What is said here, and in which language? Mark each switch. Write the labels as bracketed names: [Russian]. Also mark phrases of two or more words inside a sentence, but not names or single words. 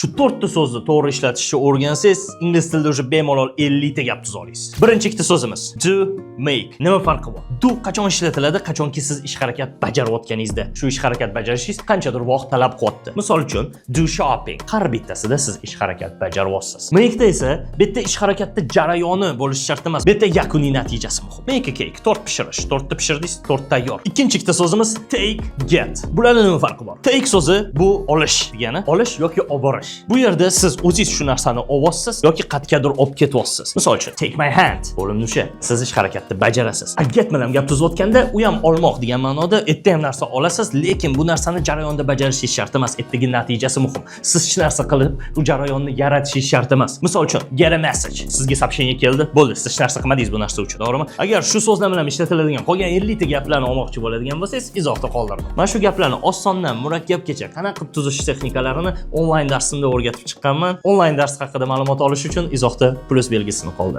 [Uzbek] Shu 4 ta so'zni to'g'ri ishlatishni o'rgansangiz, ingliz tilida o'sha bemalol 50 ta gap tuza olasiz. Birinchi ikkita so'zimiz [English] do, make. [Uzbek] Nima farqi bor? Do qachon ishlatiladi? Qachonki siz ish harakat bajarayotganingizda, shu ish harakat bajarishingiz qanchadir vaqt talab qilyapti. Misol uchun, [English] do shopping. [Uzbek] Har bittasida siz ish harakat bajaryapsiz. Make'da esa bitta ish harakatda jarayoni bo'lishi shart emas. Bitta yakuniy natijasi muhim. [English] Make a cake, [Uzbek] tort pishirish. Tortni pishirdingiz, tort tayyor. Ikkinchi ikkita so'zimiz [English] take, get. [Uzbek] Bularning nima farqi bor? Take so'zi bu olish degani, olish yoki olib borish. Bu yerda siz o'zingiz shu narsani olyapsiz yoki qayergadir olib ketyapsiz. Misol uchun, [English] take my hand. [Uzbek] Bo'limni o'sha siz ish harakatda bajarasiz. Get bilan gap tuzayotganda u ham olmoq degan ma'noda erta ham narsa olasiz, lekin bu narsani jarayonda bajarishingiz shart emas. Ertagi natijasi muhim. Siz hech narsa qilib bu jarayonni yaratishingiz shart emas. Misol uchun, [English] get a message. [Uzbek] Sizga soобщение keldi, bo'ldi. Siz hech narsa qilmadingiz bu narsa uchun, to'g'rimi? Agar shu so'zlar bilan ishlatiladigan qolgan 50 ta gaplarni olmoqchi bo'ladigan bo'lsangiz, izohda qoldirdim. Mana shu gaplarni osondan murakkabgacha qanaqa qilib tuzish texnikalarini onlayn darsimda o'rgatib chiqqanman. Onlayn dars haqida ma'lumot olish uchun izohda plus belgisini qoldiring.